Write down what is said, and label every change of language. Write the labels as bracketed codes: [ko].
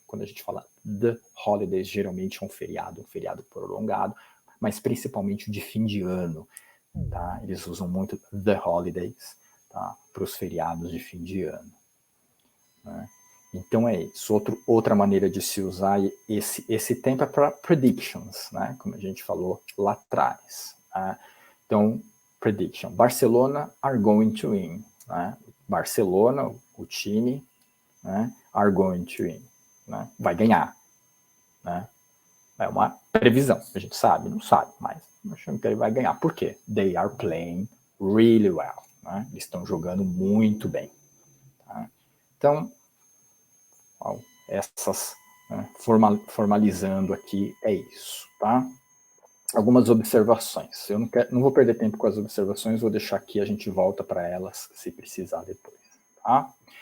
[pt] Quando a gente fala [en] the holidays, [pt] geralmente é um feriado prolongado, mas principalmente o de fim de ano, tá? Eles usam muito the holidays, tá? Para os feriados de fim de ano, né? Então é isso. Outra maneira de se usar esse tempo é para predictions, né? Como a gente falou lá atrás. Né? Então, prediction. [en] Barcelona are going to win. Né? Barcelona, o time, né, are going to win. [pt] Né? Vai ganhar. Né? É uma previsão. A gente sabe, não sabe, mas achamos que ele vai ganhar. Por quê? [en] They are playing really well. [pt] Né? Eles estão jogando muito bem. Tá? Então, essas, né, formalizando aqui, é isso, tá? Algumas observações. Eu não vou perder tempo com as observações, vou deixar aqui, a gente volta para elas se precisar depois, tá?